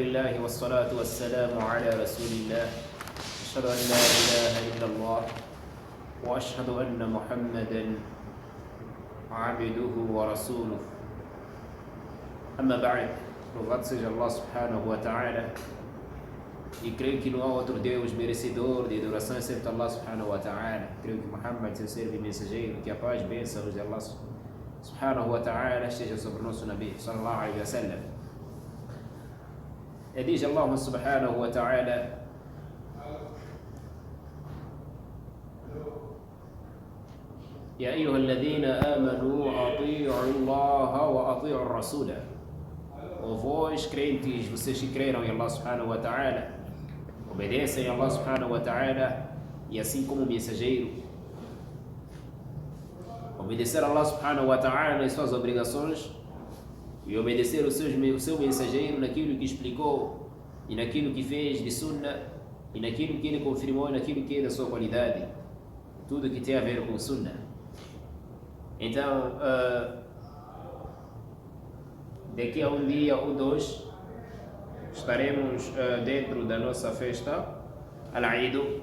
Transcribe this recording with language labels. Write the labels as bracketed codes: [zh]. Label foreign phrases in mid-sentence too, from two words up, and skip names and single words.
[ar] لله والصلاة والسلام على رسول الله أشهد أن لا إله إلا الله وأشهد أن محمدا عبده ورسوله أما بعد. [pt] Louvado seja [ar] الله سبحانه وتعالى, [pt] e creio que não há outro Deus merecedor de adoração exceto [ar] الله سبحانه وتعالى. [pt] Creio que Muhammad, seu servo e mensageiro, que a paz e bênçãos de [ar] الله سبحانه وتعالى [pt] esteja sobre o nosso Nabi [ar] صلى الله عليه وسلم. [pt] E diz [ar] الله سبحانه وتعالى: يا أيها الذين آمنوا أطيعوا الله وأطيعوا الرسول. [pt] Ou vós crentes, vocês que creram em [ar] الله سبحانه وتعالى, [pt] obedecem a [ar] الله سبحانه وتعالى [pt] e assim como o mensageiro. Obedecer a [ar] الله سبحانه وتعالى [pt] nas suas obrigações e obedecer o seu mensageiro naquilo que explicou e naquilo que fez de sunnah e naquilo que ele confirmou e naquilo que é da sua qualidade, tudo que tem a ver com sunnah. Então, daqui a um dia ou dois estaremos dentro da nossa festa Al-Eid.